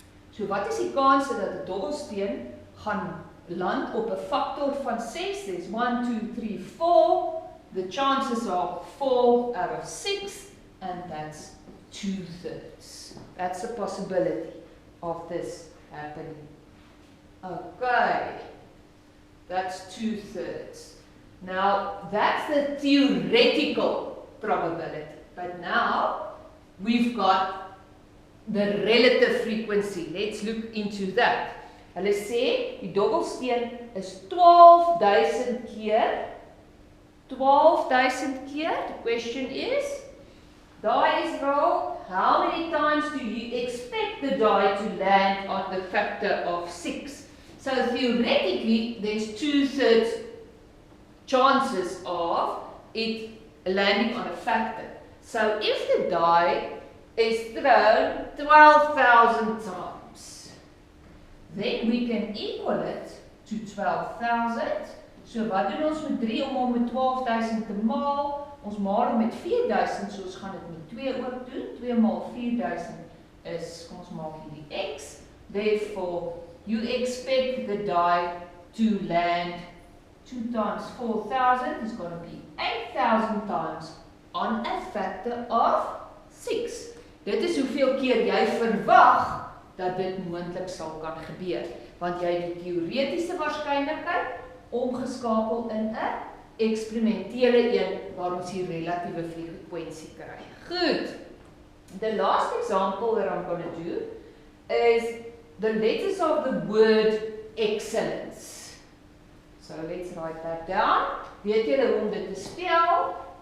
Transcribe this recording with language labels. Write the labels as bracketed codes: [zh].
[af] So wat is die kans dat 'n dobbelsteen gaan land op 'n faktor van 6? [en] There's 1, 2, 3, 4. The chances are 4 out of 6, and that's 2/3. That's the possibility of this happening. Okay, that's 2/3. Now, that's the theoretical probability. But now, we've got the relative frequency. Let's look into that. [af] Hulle sê, die dobbelsteen is 12.000 keer. 12.000 keer. [en] The question is, die is rolled. How many times do you expect the die to land on the factor of 6? So theoretically, there's 2/3 chances of it landing on a factor. So if the die is thrown 12,000 times, then we can equal it to 12,000. [af] So wat doen ons met 3 om hom met 12,000 te maal? Ons maal hom met 4,000, so ons gaan dit met 2 ook doen. 2 maal 4,000 is, kom ons maak hier die x. [en] Therefore, you expect the die to land 2 times 4,000 is going to be 8,000 times on a factor of 6. [af] Dit is hoeveel keer jy verwag dat dit moontlik sal kan gebeur, want jy het die teoretiese waarskynlikheid omgeskakel in 'n eksperimentele een waar ons die relatiewe frekwensie kry. Goed. [en] The last example that I'm going to do is the letters of the word excellence. So let's write that down. [af] Weet julle hoe om dit te spel?